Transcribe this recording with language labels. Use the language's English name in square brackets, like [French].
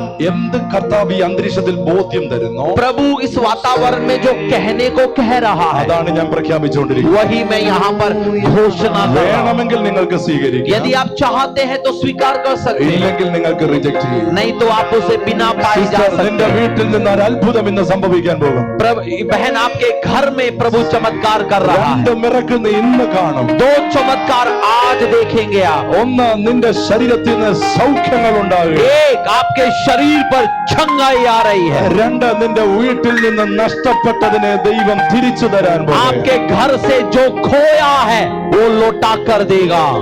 [Malayalam] എന്ത് കർത്താവ് ഈ അന്തരീക്ഷത്തിൽ ബോധ്യം തരുന്നു, [Hindi] प्रभु इस वातावरण में जो कहने को कह रहा है, [Malayalam] അതാണ് ഞാൻ പ്രഖ്യാപിച്ചുകൊണ്ടിരിക്കുന്നത്. [Hindi] वही मैं यहाँ पर घोषणा कर रहा हूं। [Malayalam] വേണമെങ്കിൽ നിങ്ങൾക്ക് സ്വീകരിക്കാം, [Hindi] यदि आप चाहते हैं तो स्वीकार कर सकते हैं, [Malayalam] ഇല്ലെങ്കിൽ നിങ്ങൾക്ക് റിജക്ട് ചെയ്യും. [Hindi] नहीं तो आप उसे बिना पाए जा [Malayalam] സിസ്റ്റർ, നിന്റെ [Hindi] सकते हैं। [Malayalam] വീട്ടിൽ നിന്ന് ഒരു അത്ഭുതം ഇന്ന് സംഭവിക്കാൻ പോകും. [Hindi] बहन, आपके घर में प्रभु चमत्कार कर रहा है। [Malayalam] രണ്ട് മിറക്കിൾ നീ ഇന്ന് കാണും. [Hindi] 2 चमत्कार आज देखेंगे आप। [Malayalam] ഒന്ന്, നിന്റെ ശരീരത്തിൽ നിന്ന് സൗഖ്യങ്ങൾ ഉണ്ടാകും. [Hindi] एक, आपके शरीर पर छंगाई आ रही है। [Malayalam] രണ്ട്, നിന്റെ വീട്ടിൽ നിന്ന് നഷ്ടപ്പെട്ടതിനെ ദൈവം തിരിച്ചു തരാൻ പോകുന്നു. [Hindi] आपके घर से जो खोया है वो लौटा कर देगा।